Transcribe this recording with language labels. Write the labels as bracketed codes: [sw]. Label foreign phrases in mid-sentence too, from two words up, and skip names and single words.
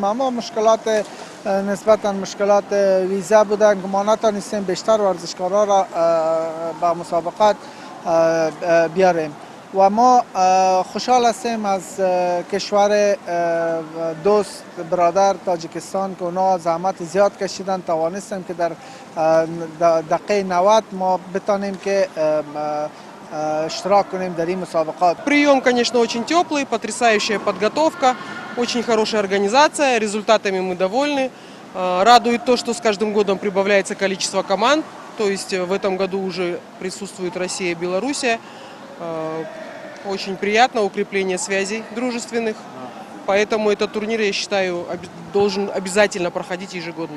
[fa] اما مشکلات نسبتا مشکلات ویزا بودن که ما نتونستیم بیشتر ورزشکارا را به مسابقات بیاریم و ما خوشحال هستیم از کشور دوست برادر تاجیکستان که اونا زحمت زیاد کشیدن، توانستیم که در دقیقه 90 ما بتانیم که اشتراك کنیم در این مسابقات. [ru] Прием, конечно, очень теплый, потрясающая подготовка, очень хорошая организация, результатами мы довольны. Радует то, что с каждым годом прибавляется количество команд, то есть в этом году уже присутствует Россия и Белоруссия. Очень приятно, укрепление связей дружественных, поэтому этот турнир, я считаю, должен обязательно проходить ежегодно.